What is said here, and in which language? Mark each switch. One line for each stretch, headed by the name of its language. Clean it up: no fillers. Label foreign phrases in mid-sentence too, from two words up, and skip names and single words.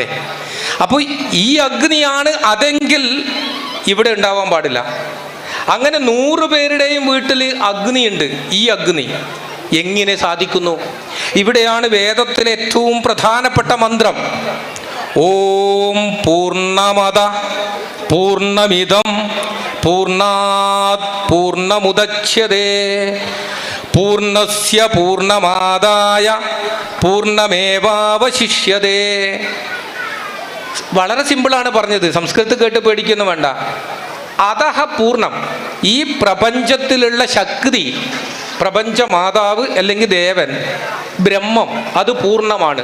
Malayalam: അപ്പോൾ ഈ അഗ്നിയാണ് അതെങ്കിൽ ഇവിടെ ഉണ്ടാവാൻ പാടില്ല. അങ്ങനെ 100 പേരുടെയും വീട്ടിൽ അഗ്നിയുണ്ട്. ഈ അഗ്നി എങ്ങനെ സാധിക്കുന്നു? ഇവിടെയാണ് വേദത്തിലെ ഏറ്റവും പ്രധാനപ്പെട്ട മന്ത്രം.
Sanskrit: ഓം പൂർണ്ണമദ പൂർണ്ണമിദം പൂർണ്ണാത് പൂർണ്ണമുദച്യതേ പൂർണ്ണസ്യ പൂർണ്ണമാദായ പൂർണ്ണമേവാവശിഷ്യതേ.
Malayalam: വളരെ സിമ്പിളാണ് പറഞ്ഞത്, സംസ്കൃതത്തിൽ കേട്ട് പേടിക്കുന്നു വേണ്ട.
Sanskrit: അതഹ പൂർണ്ണം.
Malayalam: ഈ പ്രപഞ്ചത്തിലുള്ള ശക്തി, പ്രപഞ്ചമാതാവ് അല്ലെങ്കിൽ ദേവൻ, ബ്രഹ്മം, അത് പൂർണ്ണമാണ്.